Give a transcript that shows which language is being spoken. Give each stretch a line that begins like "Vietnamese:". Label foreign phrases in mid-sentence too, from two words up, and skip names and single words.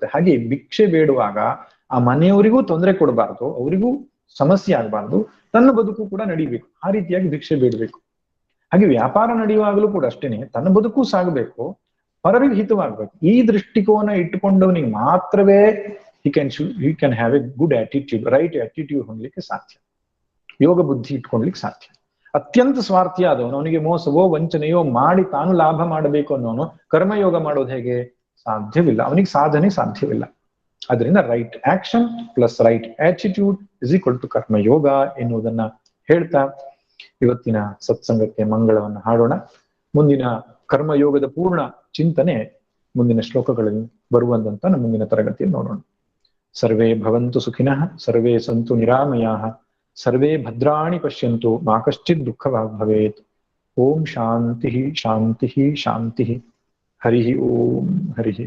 Kannada: ಹಾಗೆ ಭಿಕ್ಷೆ ಬೇಡುವಾಗ ಆ ಮನೆಯವರಿಗೂ ತೊಂದರೆ ಕೊಡಬಾರ್ದು, ಅವರಿಗೂ ಸಮಸ್ಯೆ ಆಗಬಾರ್ದು, ತನ್ನ ಬದುಕು ಕೂಡ ನಡಿಬೇಕು. ಆ ರೀತಿಯಾಗಿ ಭಿಕ್ಷೆ ಬೇಡಬೇಕು. ಹಾಗೆ ವ್ಯಾಪಾರ ನಡೆಯುವಾಗಲೂ ಕೂಡ ಅಷ್ಟೇನೆ, ತನ್ನ ಬದುಕು ಸಾಗಬೇಕು, ಪರರಿಗೆ ಹಿತವಾಗಬೇಕು. ಈ ದೃಷ್ಟಿಕೋನ ಇಟ್ಟುಕೊಂಡವನಿಗೆ ಮಾತ್ರವೇ
English: he can have a good attitude, right attitude
Kannada: ಹೊಂದಲಿಕ್ಕೆ ಸಾಧ್ಯ, ಯೋಗ ಬುದ್ಧಿ ಇಟ್ಕೊಳ್ಲಿಕ್ಕೆ ಸಾಧ್ಯ. ಅತ್ಯಂತ ಸ್ವಾರ್ಥಿ ಆದವನು, ಅವನಿಗೆ ಮೋಸವೋ ವಂಚನೆಯೋ ಮಾಡಿ ತಾನು ಲಾಭ ಮಾಡಬೇಕು ಅನ್ನೋನು ಕರ್ಮಯೋಗ ಮಾಡೋದು ಹೇಗೆ? ಸಾಧ್ಯವಿಲ್ಲ, ಅವನಿಗೆ ಸಾಧನೆ ಸಾಧ್ಯವಿಲ್ಲ. ಅದರಿಂದ
English: right action plus right attitude is equal to
Kannada: ಕರ್ಮಯೋಗ ಎನ್ನುವುದನ್ನ ಹೇಳ್ತಾ ಇವತ್ತಿನ ಸತ್ಸಂಗಕ್ಕೆ ಮಂಗಳವನ್ನು ಹಾಡೋಣ. ಮುಂದಿನ ಕರ್ಮಯೋಗದ ಪೂರ್ಣ ಚಿಂತನೆ ಮುಂದಿನ ಶ್ಲೋಕಗಳಲ್ಲಿ ಬರುವಂತ ಮುಂದಿನ ತರಗತಿಯಲ್ಲಿ ನೋಡೋಣ.
Sanskrit: ಸರ್ವೇ ಭವಂತು ಸುಖಿನಃ, ಸರ್ವೇ ಸಂತು ನಿರಾಮಯಾಃ, ಸರ್ವೇ ಭದ್ರಾಣಿ ಪಶ್ಯಂತು, ಮಾ ಕಶ್ಚಿತ್ ದುಃಖವಾಗ್ ಭವೇತ್. ಓಂ ಶಾಂತಿ ಶಾಂತಿ ಶಾಂತಿ. ಹರಿ ಓಂ ಹರಿ